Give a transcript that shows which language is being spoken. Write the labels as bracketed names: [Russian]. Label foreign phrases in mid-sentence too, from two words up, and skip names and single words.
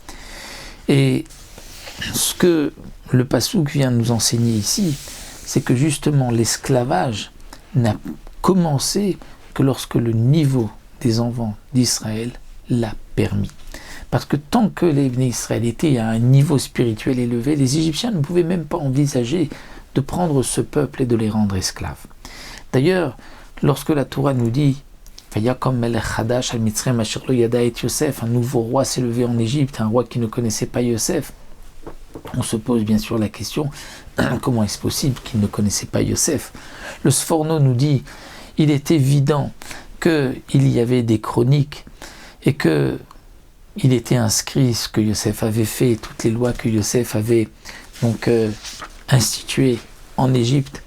[French] Et ce que le Passouk vient nous enseigner ici, c'est que justement l'esclavage n'a commencé que lorsque le niveau des enfants d'Israël l'a permis. Parce que tant que les Bnei Israël étaient à un niveau spirituel élevé, les Égyptiens ne pouvaient même pas envisager de prendre ce peuple et de les rendre esclaves. D'ailleurs, lorsque la Torah nous dit « [Hebrew] ויקם מלך חדש על מצרים אשר לא ידע את יוסף [French] », un nouveau roi s'est levé en Égypte, un roi qui ne connaissait pas Yosef, on se pose bien sûr la question, comment est-ce possible qu'il ne connaissait pas Yosef? Le Sforno nous dit, il est évident qu'il y avait des chroniques et qu'il était inscrit ce que Yosef avait fait, toutes les lois que Yosef avait donc instituées en Égypte.